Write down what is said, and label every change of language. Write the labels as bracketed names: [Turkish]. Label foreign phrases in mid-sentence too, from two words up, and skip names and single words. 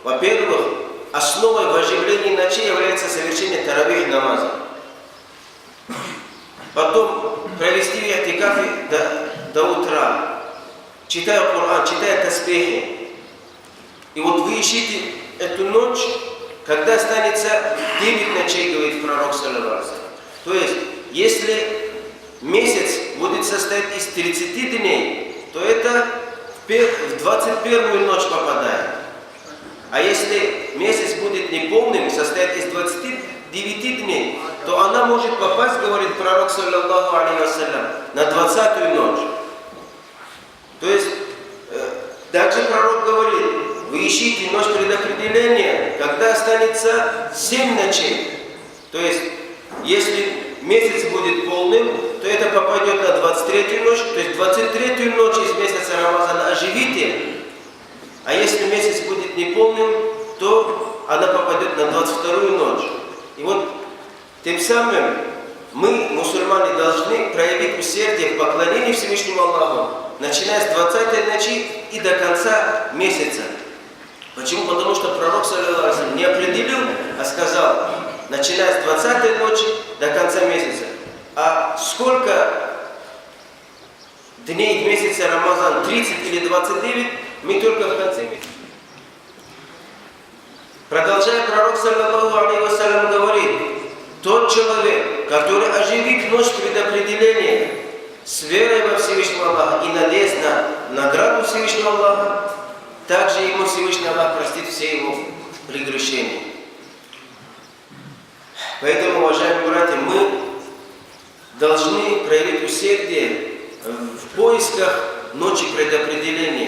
[Russian] во-первых, основой в оживлении ночи является совершение таравих намаза. Потом провести в и'тикафе до утра, читая Коран, читая таспихи. И вот вы ищите эту ночь, когда останется 9 ночей, говорит пророк, [Arabic] صلى الله عليه وسلم. [Russian] То есть, если месяц будет состоять из 30 дней, то это в 21-ю ночь попадает. А если месяц будет неполным, состоять из 29 дней, то она может попасть, говорит пророк, [Arabic] صلى الله عليه وسلم, [Russian] на 20-ю ночь. То есть, также пророк говорит, вы ищите ночь предопределения, когда останется 7 ночей. То есть, если месяц будет полным, то это попадет на 23-ю ночь, то есть 23-ю ночь из месяца Рамазана оживите. А если месяц будет неполным, то она попадет на 22-ю ночь. И вот тем самым мы, мусульмане, должны проявить усердие в поклонении Всевышнему Аллаху, начиная с 20-й ночи и до конца месяца. Почему? Потому что пророк, [Arabic] صلى الله عليه وسلم, [Russian] не определил, а сказал, начиная с 20-й ночи до конца месяца. А сколько дней в месяце Рамазан, 30 или 29, мы только в конце месяца. Продолжая, пророк, [Arabic] صلى الله عليه وسلم, [Russian] говорит, тот человек, который оживит ночь предопределения с верой во Всевышнего Аллаха и надеясь на награду Всевышнего Аллаха, также ему Всевышний Аллах простит все его прегрешения. Поэтому, уважаемые братья, мы должны проявить усердие в поисках ночи предопределения.